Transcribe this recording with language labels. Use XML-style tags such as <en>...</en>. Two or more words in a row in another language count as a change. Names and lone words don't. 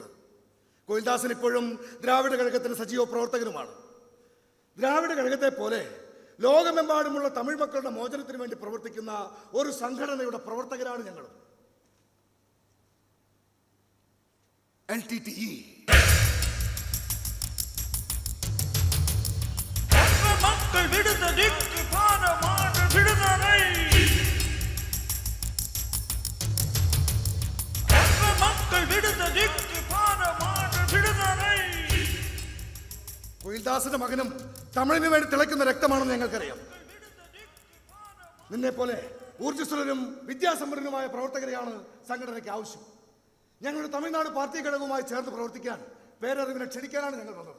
<ml>കുയിൽദാസൻ ഇപ്പോഴും ദ്രാവിഡ കഴകത്തിന് സജീവ പ്രവർത്തകനുമാണ്. ദ്രാവിഡ കഴകത്തെ പോലെ ലോകമെമ്പാടുമുള്ള തമിഴ് മക്കളുടെ മോചനത്തിന് വേണ്ടി പ്രവർത്തിക്കുന്ന ഒരു സംഘടനയുടെ പ്രവർത്തകരാണ് ഞങ്ങൾ. LTTE.</ml> <ta>மக்கள் விடுதலைக்கு பாரமான விடுதலை, மக்கள் விடுதலைக்கு பாரமான விடுதலை.</ta> <ml>കുയിൽദാസന്റെ മകനും തമിഴിന് വേണ്ടി തിളയ്ക്കുന്ന രക്തമാണെന്ന് ഞങ്ങൾക്കറിയാം. നിന്നെ പോലെ ഊർജ്ജസ്വലരും വിദ്യാസമ്പന്നരുമായ പ്രവർത്തകരെയാണ് സംഘടനയ്ക്ക് ആവശ്യം. ഞങ്ങളുടെ തമിഴ്നാട് പാർട്ടി ഘടകവുമായി ചേർന്ന് പ്രവർത്തിക്കാൻ പേരറിവിനെ ക്ഷണിക്കാനാണ് ഞങ്ങൾ വന്നത്.</ml>